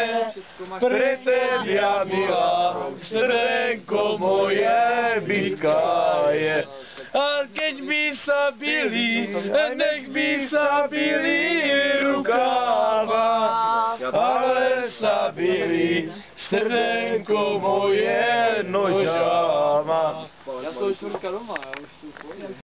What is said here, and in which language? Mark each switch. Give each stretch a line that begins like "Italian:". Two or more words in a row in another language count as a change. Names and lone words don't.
Slovak: Pre tebia, milá, srdenko moje bytka je. A keď by sa bili, nech by sa bili rukava, ale sa bili srdenko moje nožama.
Czech: Já jsem už doma, já už tu